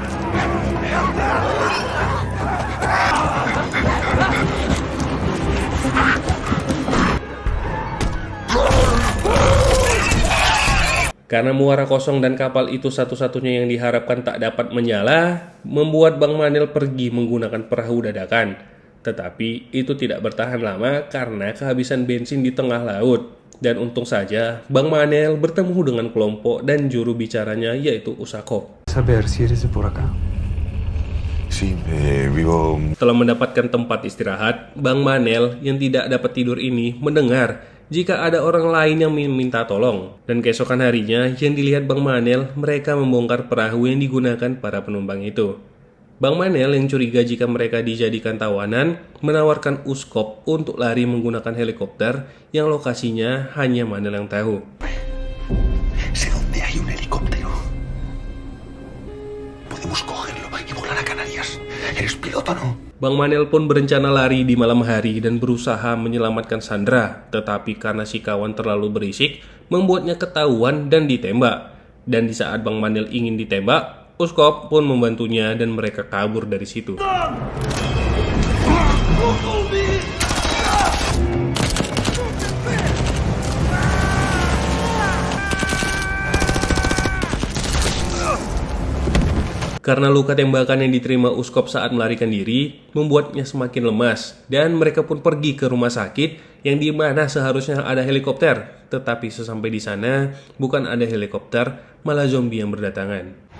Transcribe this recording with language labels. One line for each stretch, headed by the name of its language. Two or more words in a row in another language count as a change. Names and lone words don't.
Indonesian: Karena muara kosong dan kapal itu satu-satunya yang diharapkan tak dapat menyala, membuat Bang Manel pergi menggunakan perahu dadakan. Tetapi itu tidak bertahan lama karena kehabisan bensin di tengah laut. Dan untung saja Bang Manel bertemu dengan kelompok dan juru bicaranya yaitu Usakov.
Spanish: Saber si eres de por acá. Sí, vivo...
Indonesian: Setelah mendapatkan tempat istirahat, Bang Manel yang tidak dapat tidur ini mendengar jika ada orang lain yang meminta tolong. Dan keesokan harinya yang dilihat Bang Manel, mereka membongkar perahu yang digunakan para penumpang itu. Bang Manel yang curiga jika mereka dijadikan tawanan, menawarkan Uskop untuk lari menggunakan helikopter yang lokasinya hanya Manel yang tahu.
Spanish: Sé dónde hay un helicóptero. Podemos cogerlo y volar a Canarias. ¿Eres piloto, no?
Indonesian: Bang Manel pun berencana lari di malam hari dan berusaha menyelamatkan Sandra, tetapi karena si kawan terlalu berisik, membuatnya ketahuan dan ditembak. Dan di saat Bang Manel ingin ditembak, Uskop pun membantunya dan mereka kabur dari situ. Karena luka tembakan yang diterima Uskop saat melarikan diri membuatnya semakin lemas dan mereka pun pergi ke rumah sakit yang di mana seharusnya ada helikopter, tetapi sesampai di sana bukan ada helikopter, malah zombie yang berdatangan.